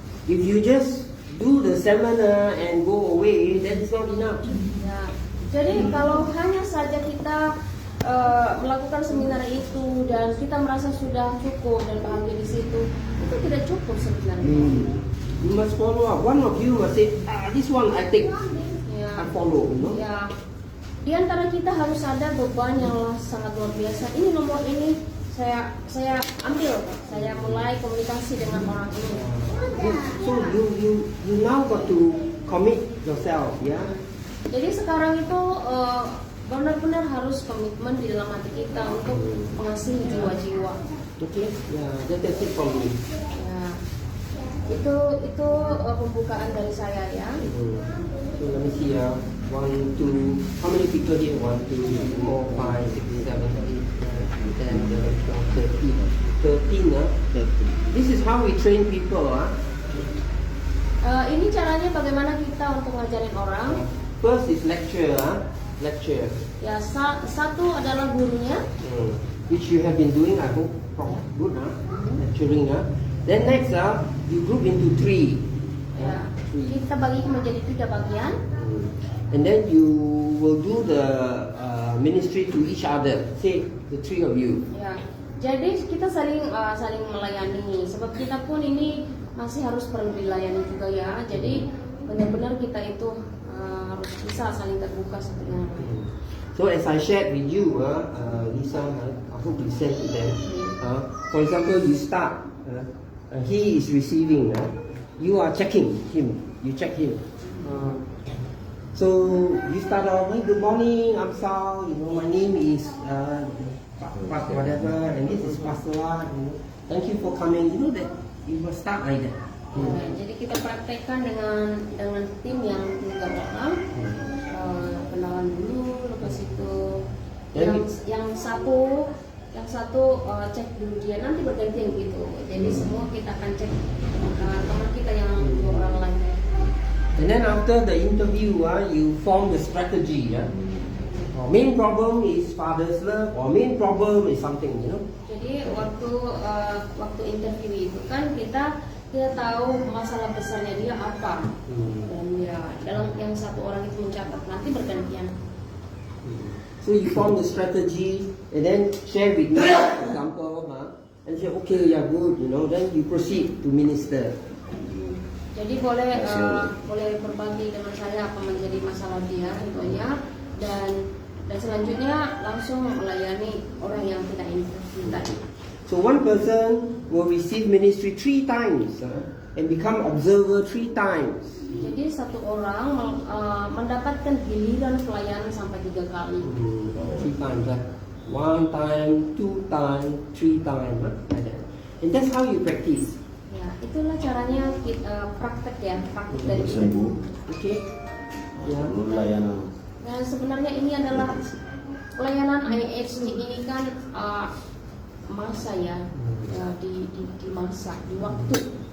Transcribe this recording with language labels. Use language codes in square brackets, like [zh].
[en] If you just do the seminar and go away, that is not enough. Ya, [id] Jadi kalau hanya saja kita melakukan seminar itu dan kita merasa sudah cukup dan bahagia di situ, itu tidak cukup sebenarnya. [en] You must follow up. One of you must say, this one I take, Ya. I follow. You know? [id] Ya, di antara kita harus ada beban yang sangat luar biasa. Ini nomor ini saya ambil, saya mulai komunikasi dengan orang ini. [en] So you now got to commit yourself, yeah. [id] Jadi sekarang itu benar-benar harus komitmen di dalam hati kita untuk mengasihi jiwa-jiwa. [en] Okay, yeah, that's it from me. [id] Ya, itu pembukaan dari saya ya. [en] So let me see, 1, 2, how many people here? 1, 2, 3, 4, 5, 6, 7, 8, 9, 10, 11, 12, 13. This is how we train people. [id] Ini caranya bagaimana kita untuk ngajarin orang. [en] First is lecture. Lecture. [id] Ya, satu adalah gurunya. [en] Which you have been doing, I hope, good, lecturing. Then next, you group into 3. [id] Ya, kita bagi menjadi 3 bagian. [en] And then you will do the ministry to each other. Say the 3 of you. [id] Ya, jadi kita saling melayani. Sebab kita pun ini masih harus perlu dilayani juga ya. Jadi benar-benar kita itu harus bisa saling terbuka satu dengan lain. [en] So as I shared with you, Lisa, I hope you sent to them. For example, you start. He is receiving. You are checking him. You check him. So you start off, hey, good morning, I'm Sal. You know, my name is whatever, and this is Pastor. Thank you for coming. You know that you must start like that. [id] Ya, jadi kita praktekkan dengan tim yang 3 orang. Kenalan dulu, lepas itu yang satu cek dulu dia, nanti bergantian gitu. Jadi semua kita akan cek teman kita yang 2 orang lain. [en] And then after the interview, you form the strategy. Main problem is father's love, or main problem is something, you know. [id] Jadi waktu interview itu kan kita tahu masalah besarnya dia apa, dan ya dalam yang satu orang itu mencatat, nanti bergantian. [en] So you form the strategy and then share with me, for example, and say, okay, yeah, good, you know. Then you proceed to minister. [id] Jadi boleh berbagi dengan saya apa menjadi masalah dia tentunya, dan selanjutnya langsung melayani orang yang tidak interview tadi. [en] So one person will receive ministry 3 times and become observer 3 times. [id] Jadi satu orang mendapatkan giliran pelayanan sampai 3 kali. [en] 3 times, 1 time, 2 time, 3 time, like that. And that's how you practice. [id] Ya, itulah caranya kita praktek dari kita. Okay. Yeah. Layanan. Nah, sebenarnya ini adalah pelayanan IHC ini kan masa ya, di masa, di waktu.